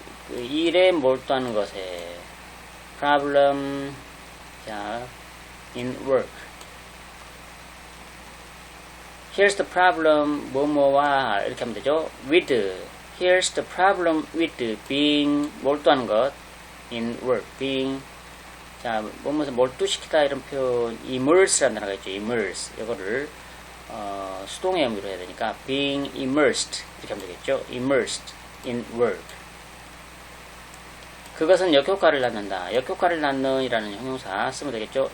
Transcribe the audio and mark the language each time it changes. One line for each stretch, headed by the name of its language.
Korean: 일에 몰두하는 것에 problem, 자,
English: in work. Here's the problem,
Korean: 뭐뭐와 이렇게 하면 되죠.
English: with. Here's the problem with being
Korean: 몰두하는 것,
English: in work, being.
Korean: 자, 뭐뭐서 몰두시키다 이런 표현, immerse라는 단어가 있죠.
English: immerse.
Korean: 이거를 수동의 의미로 해야 되니까
English: being immersed
Korean: 이렇게 하면 되겠죠.
English: immersed in work.
Korean: 그것은 역효과를 낳는다. 역효과를 낳는 이라는 형용사 쓰면 되겠죠.